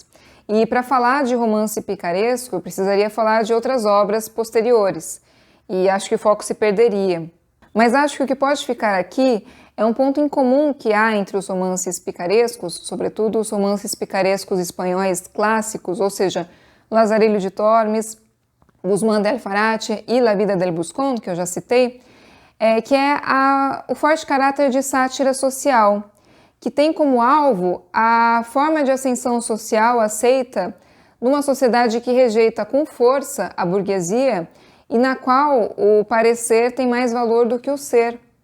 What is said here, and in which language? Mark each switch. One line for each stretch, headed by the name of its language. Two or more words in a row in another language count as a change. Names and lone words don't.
Portuguese: E para falar de romance picaresco, eu precisaria falar de outras obras posteriores, e acho que o foco se perderia. Mas acho que o que pode ficar aqui é um ponto em comum que há entre os romances picarescos, sobretudo os romances picarescos espanhóis clássicos, ou seja, Lazarilho de Tormes, Guzmán del Farate e La vida del Buscón, que eu já citei, que é o forte caráter de sátira social, que tem como alvo a forma de ascensão social aceita numa sociedade que rejeita com força a burguesia e na qual o parecer tem mais valor do que o ser.